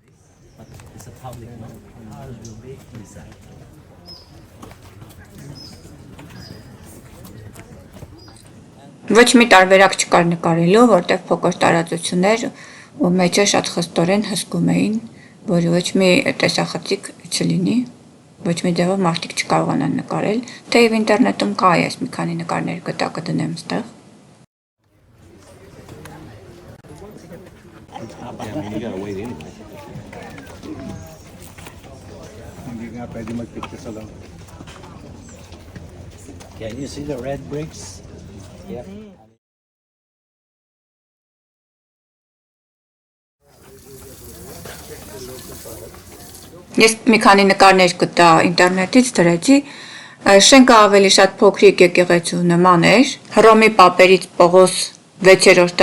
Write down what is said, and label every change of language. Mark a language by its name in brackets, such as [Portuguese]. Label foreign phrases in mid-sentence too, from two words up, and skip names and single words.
[Armenian] Ոչ մի տարբերակ չկար նկարելու, որտեղ փոքր տարածություններ ու մեջը շատ խստորեն հսկում էին, որ ոչ մի տեսախցիկ չլինի, ոչ մի ձևով մարդիկ չկարողանան նկարել, թեև ինտերնետում կա այս մի քանի նկարներ գտա կդնեմ ստեղ։ [English] Can you see the red bricks? Yeah. [Armenian] Ես մի քանի նկարներ գտա ինտերնետից դրեցի, շենքը ավելի շատ փոքրիկ եկեղեցու նման էր, Հռոմի պապերից Պողոս 6-րդը